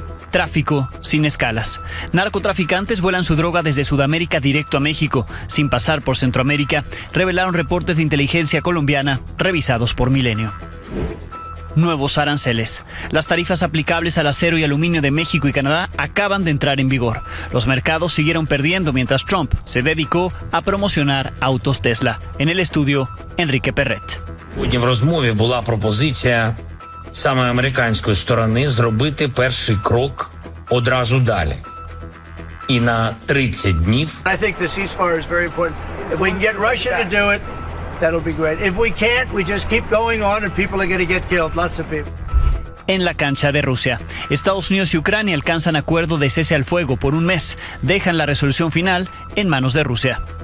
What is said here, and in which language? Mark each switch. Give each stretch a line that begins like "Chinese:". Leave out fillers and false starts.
Spanish: Tráfico sin escalas. Narcotraficantes vuelan su droga desde Sudamérica directo a México, sin pasar por Centroamérica, revelaron reportes de inteligencia colombiana revisados por Milenio. Nuevos aranceles. Las tarifas aplicables al acero y aluminio de México y Canadá acaban de entrar en vigor. Los mercados siguieron perdiendo mientras Trump se dedicó a promocionar autos Tesla. En el estudio, Enrique Perret.
Ukrainian: Сьогодні в розмові була пропозиція саме американської сторони зробити перший крок одразу далі. І на 30 днів.
English: I think the ceasefire is very important. If we can get Russia to do it, that'll be great. If we can't, we just keep going on and people are going to get killed, lots of people.
Spanish: En la cancha de Rusia, Estados Unidos y Ucrania alcanzan acuerdo de cese al fuego por un mes. Dejan la resolución final en manos de Rusia.